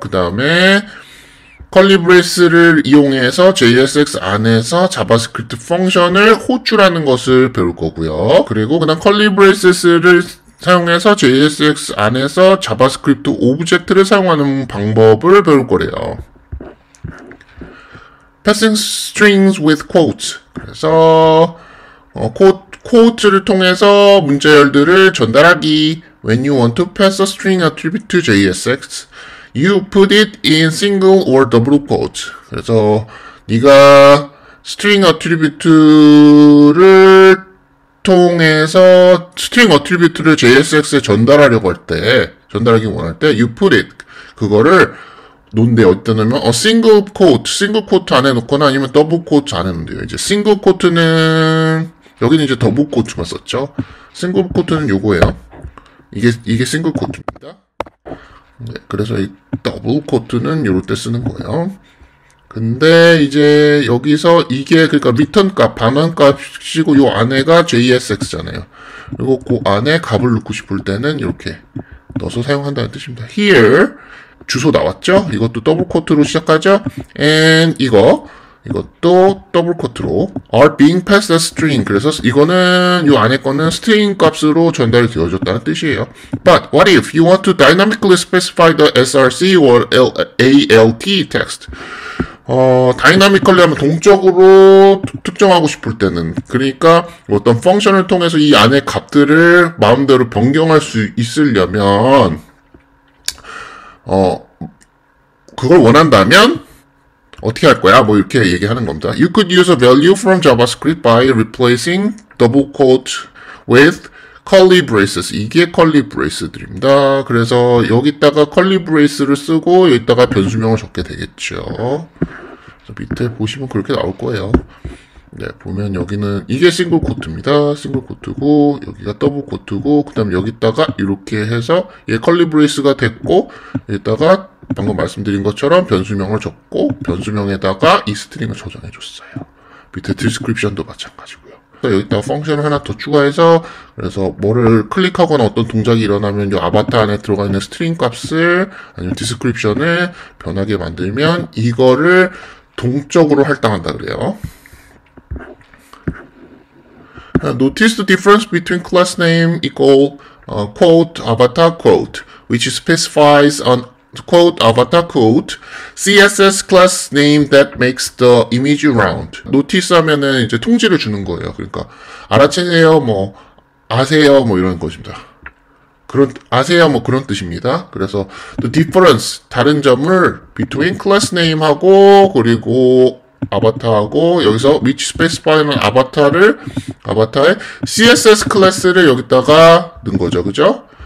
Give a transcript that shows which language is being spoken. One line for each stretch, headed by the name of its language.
Korean: 그 다음에 curly brace를 이용해서 JSX 안에서 자바스크립트 펑션을 호출하는 것을 배울 거고요. 그리고 그다음 curly braces를 사용해서 JSX 안에서 자바스크립트 오브젝트를 사용하는 방법을 배울 거래요.
English: Passing strings with quotes.
Korean: 그래서 quotes를 통해서 문자열들을 전달하기.
English: When you want to pass a string attribute to JSX, you put it in single or double quotes.
Korean: 그래서 네가 string attribute를 통해서 string attribute를 JSX에 전달하기 원할 때,
English: you put it
Korean: 그거를 논데 어디다 넣으면 single quote 안에 놓거나 아니면 double quote 안에 놓는데요. 이제 single quote는 여기는 이제 double quote만 썼죠. single quote는 요거예요. 이게 single quote입니다. 네, 그래서 이 double quote는 요럴 때 쓰는 거예요. 근데 이제 여기서 이게 그러니까 return 값, 반환 값이고 요 안에가 JSX잖아요. 그리고 그 안에 값을 넣고 싶을 때는 이렇게 넣어서 사용한다는 뜻입니다. Here 주소 나왔죠? 이것도 더블 코트로 시작하죠?
English: and
Korean: 이것도 더블 코트로
English: are being passed as string.
Korean: 그래서 이거는 요 안에 거는 string 값으로 전달이 되어졌다는 뜻이에요.
English: But what if you want to dynamically specify the src or alt text?
Korean: 다이나미컬리 하면 동적으로 특정하고 싶을 때는 그러니까 어떤 펑션을 통해서 이 안에 값들을 마음대로 변경할 수 있으려면 그걸 원한다면 어떻게 할 거야? 뭐 이렇게 얘기하는 겁니다.
English: You could use a value from JavaScript by replacing double quote with curly braces.
Korean: 이게 curly brace들입니다. 그래서 여기다가 curly brace를 쓰고 여기다가 변수명을 적게 되겠죠. 그래서 밑에 보시면 그렇게 나올 거예요. 네, 보면 여기는 이게 싱글 코트입니다. 싱글 코트고 여기가 더블 코트고 그다음 여기다가 이렇게 해서 얘 컬리 브레이스가 됐고 여기다가 방금 말씀드린 것처럼 변수명을 적고 변수명에다가 이 스트링을 저장해 줬어요. 밑에 디스크립션도 마찬가지고요. 여기다가 펑션을 하나 더 추가해서 그래서 뭐를 클릭하거나 어떤 동작이 일어나면 이 아바타 안에 들어가 있는 스트링 값을 아니면 디스크립션을 변하게 만들면 이거를 동적으로 할당한다 그래요.
English: Notice the difference between class name equal quote avatar quote, which specifies on quote avatar quote CSS class name that makes the image round.
Korean: notice 하면은 이제 통지를 주는 거예요. 그러니까 알아채세요, 뭐 아세요, 뭐 이런 것입니다. 아세요, 뭐 그런 뜻입니다. 그래서
English: the difference
Korean: 다른 점을 between class name하고 그리고 아바타하고 여기서 which specify는 아바타의 CSS 클래스를 여기다가 넣은 거죠, 그죠?